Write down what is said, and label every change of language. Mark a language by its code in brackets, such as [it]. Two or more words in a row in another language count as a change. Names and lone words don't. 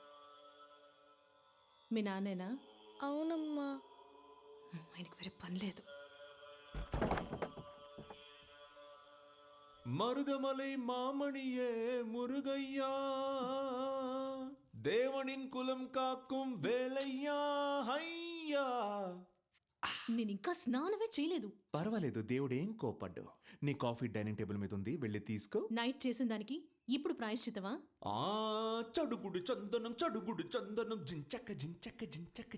[te] మీ నాన్నేనా? అవునమ్మా. ఆయనకి వేరే పని లేదు. [ta] மருதமலை மாமணியே முருகையா, தேவனின் குலம் காக்கும் வேலையா హయ్యా. [te] నేను ఇంకా స్నానమే చేయలేదు. పర్వాలేదు, దేవుడేం కోపడ్డు. నీ కాఫీ [en] dining table [te] మీద ఉంది, వెళ్ళి తీసుకో. నైట్ చేసిన దానికి ఇప్పుడు ప్రాయశ్చితమా? చడుగుడు చందనం చడుగుడు చందనం జించక్క జించక్క జించక్క.